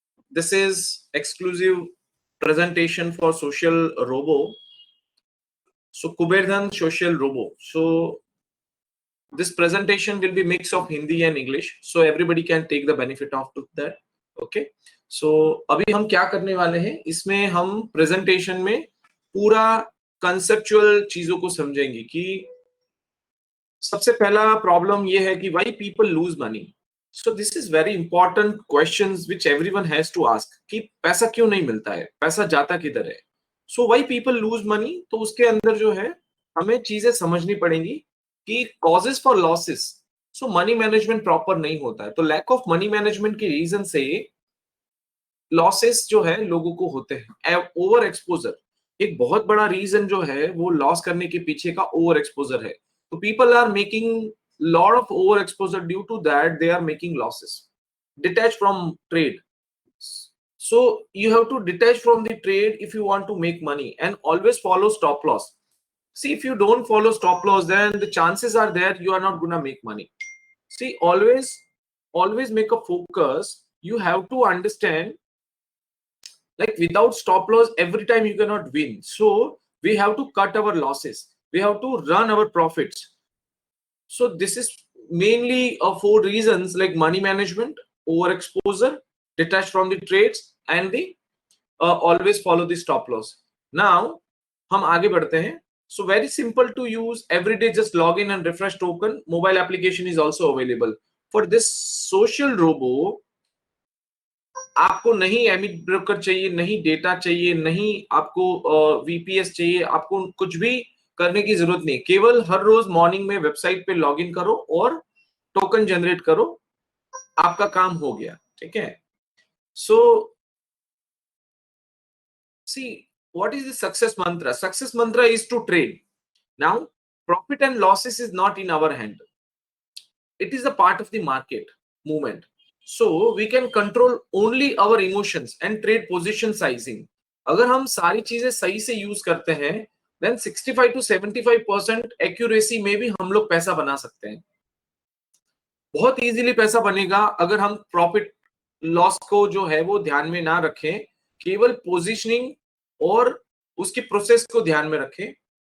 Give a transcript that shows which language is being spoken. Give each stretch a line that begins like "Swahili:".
English: This is exclusive presentation for Social Robo. So Kuberdhan Social Robo. So this presentation will be mix of Hindi and English, so everybody can take the benefit of that. Okay.
Hindi: So अभी हम क्या करने वाले हैं, इसमें हम presentation में पूरा conceptual चीजों को समझेंगे कि सबसे पहला प्रॉब्लम ये है कि
English: why people lose money. So this is very important questions which everyone has to ask
Hindi: कि पैसा क्यों नहीं मिलता है, पैसा जाता किधर है.
English: So why people lose money,
Hindi: तो उसके अंदर जो है हमें चीजें समझनी पड़ेंगी कि
English: causes for losses.
Hindi: So money management proper नहीं होता है, तो
English: lack of money management
Hindi: की रीजन से लॉसेस जो है लोगों को होते हैं. ओवर एक्सपोजर एक बहुत बड़ा रीजन जो है वो लॉस करने के पीछे का ओवर एक्सपोजर है.
English: तो people are making lot of over exposure, due to that they are making losses. Detach from trade. So you have to detach from the trade if you want to make money, and always follow stop loss. See, if you don't follow stop loss, then the chances are there you are not gonna make money. See, always make a focus. You have to understand, like without stop loss every time you cannot win. So we have to cut our losses, we have to run our profits. So this is mainly four reasons, like money management, over exposure, detach from the trades, and the always follow the stop loss.
Hindi: Now हम आगे बढ़ते हैं.
English: So very simple to use, every day just log in and refresh token. Mobile application is also available for this Social Robo.
Hindi: आपको नहीं emit broker चाहिए, नहीं data चाहिए, नहीं आपको वीपीएस चाहिए, आपको कुछ भी करने की जरूरत नहीं. केवल हर रोज मॉर्निंग में वेबसाइट पे लॉगिन करो और टोकन जनरेट करो, आपका काम हो गया. ठीक है.
English: So see what is the success mantra. Success mantra is to trade. Now profit and losses is not in our hand, it is a part of the market movement. So we can control only our emotions and trade position sizing.
Hindi: अगर हम सारी चीजें सही से use करते हैं,
English: then 65 to 75%
Hindi: accuracy में भी हम लोग पैसा बना सकते हैं. बहुत इजीली पैसा बनेगा अगर हम प्रॉफिट लॉस को जो है वो ध्यान में ना रखें, केवल पोजीशनिंग और उसकी प्रोसेस को ध्यान में रखें.